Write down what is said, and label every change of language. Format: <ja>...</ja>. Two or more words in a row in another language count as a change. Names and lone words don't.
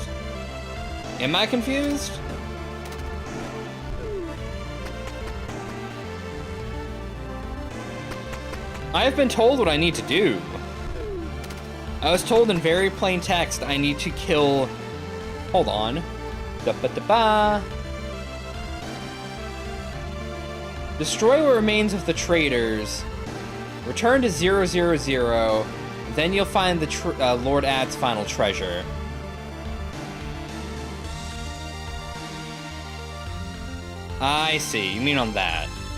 <en>Am I confused? I have been told what I need to do. I was told in very plain text I need to kill... Hold on. Da-ba-da-ba. Destroy what remains of the traitors. Return to 000. Then you'll find the Lord Ad's final treasure. I see. You mean on that.</en>